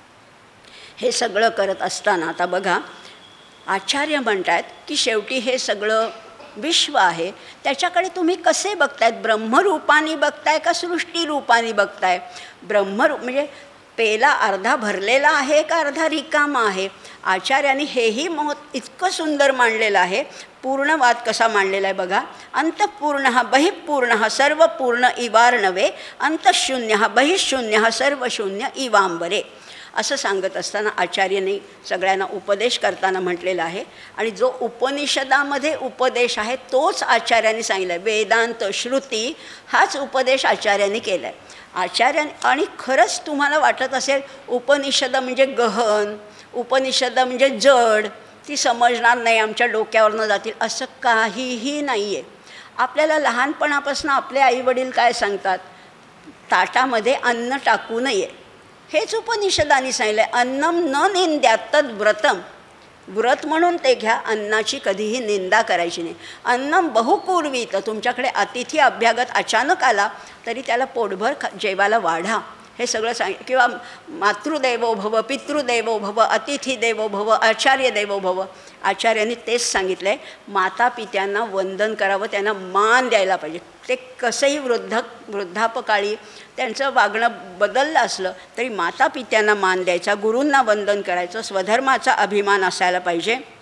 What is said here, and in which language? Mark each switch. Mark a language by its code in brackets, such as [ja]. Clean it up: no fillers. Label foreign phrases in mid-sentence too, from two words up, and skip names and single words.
[mr] हे सगळं करत असताना आता बघा आचार्य म्हणतात की शेवटी हे सगळं विश्व आहे, त्याच्याकडे तुम्ही कसे बघतायत? ब्रह्मरूपाने बघताय का सृष्टीरूपाने बघताय? ब्रह्मरूप म्हणजे पेला अर्धा भरलेला आहे का अर्धा रिकामा आहे? आचार्यांनी हेही इतकं सुंदर मांडलेलं आहे. पूर्णवाद कसा मांडलेला आहे बघा. [sa] अंतःपूर्ण बहिःपूर्ण सर्वपूर्ण इवार्णवे, अंतःशून्य बहिःशून्य सर्वशून्य इवांबरे, [mr] असं सांगत असताना आचार्याने सगळ्यांना उपदेश करताना म्हटलेलं आहे. आणि जो उपनिषदामध्ये उपदेश आहे तोच आचार्यांनी सांगितला आहे. वेदांत श्रुती हाच उपदेश आचार्यांनी केला आहे. आणि खरंच तुम्हाला वाटत असेल उपनिषद म्हणजे गहन, उपनिषद म्हणजे जड, ती समजणार नाही, आमच्या डोक्यावरनं जातील, असं काहीही नाही आहे. आपल्याला लहानपणापासून आपले आईवडील काय सांगतात? ताटामध्ये अन्न टाकू नये, हेच उपनिषदांनी सांगितलं आहे. [sa] अन्नम न निंद्यात तद व्रतम, [mr] व्रत म्हणून ते घ्या, अन्नाची कधीही निंदा करायची नाही. [sa] अन्नम बहुपूर्वी, [mr] तर तुमच्याकडे अतिथी अभ्यागत अचानक आला तरी त्याला पोटभर जेवायला वाढा, हे सगळं किंवा [sa] मातृदेवो भव, पितृदेवो भव, अतिथी देवो भव, आचार्य देवो भव. [mr] आचार्यांनी तेच सांगितलं आहे. माता पित्यांना वंदन करावं, त्यांना मान द्यायला पाहिजे. ते कसंही वृद्धापकाळी त्यांचं वागणं बदललं असलं तरी माता पित्यांना मान द्यायचा, गुरूंना वंदन करायचं, स्वधर्माचा अभिमान असायला पाहिजे.